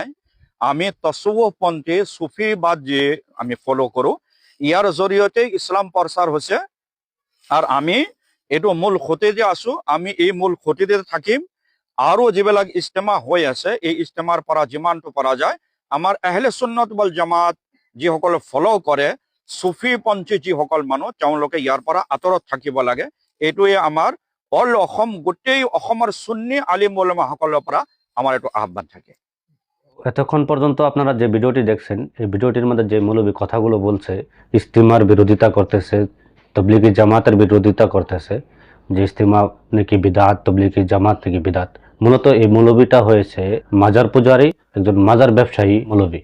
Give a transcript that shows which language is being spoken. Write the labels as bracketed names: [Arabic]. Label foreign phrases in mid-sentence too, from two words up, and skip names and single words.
[Assamese] আমি তছৱুফপন্থী চুফিবাদ যি আমি ফ'ল' কৰোঁ, ইয়াৰ জৰিয়তে ইছলাম প্ৰচাৰ হৈছে। আৰু আমি এইটো মূল খুঁটিতে আছো, আমি এই মূল খুঁটিতে থাকিম। আৰু যিবিলাক ইজতেমা হৈ আছে, এই ইজতেমাৰ পৰা যিমানটো পৰা যায়, আমাৰ আহলে সুন্নাত ওয়াল জামাত যিসকলে ফ'ল' কৰে, চুফিপন্থী যিসকল মানুহ, তেওঁলোকে ইয়াৰ পৰা আঁতৰত থাকিব লাগে। এইটোৱে আমাৰ অল অসম, গোটেই অসমৰ সুন্নী আলিম ওলামাসকলৰ পৰা আমাৰ এইটো আহ্বান থাকে। [Bangla] এতক্ষণ পর্যন্ত আপনারা যে ভিডিওটি দেখছেন, এই ভিডিওটির মধ্যে যে মৌলবী কথাগুলো বলছে, ইজতিমার বিরোধিতা করতেছে, তবলিগি জামাতের বিরোধিতা করতেছে, যে ইজতিমা নাকি বিদাত, তবলিগি জামাত নাকি বিদাত। মূলত এই মৌলবীটা হয়েছে মাজার পূজারী, একজন মাজার ব্যবসায়ী মৌলবী।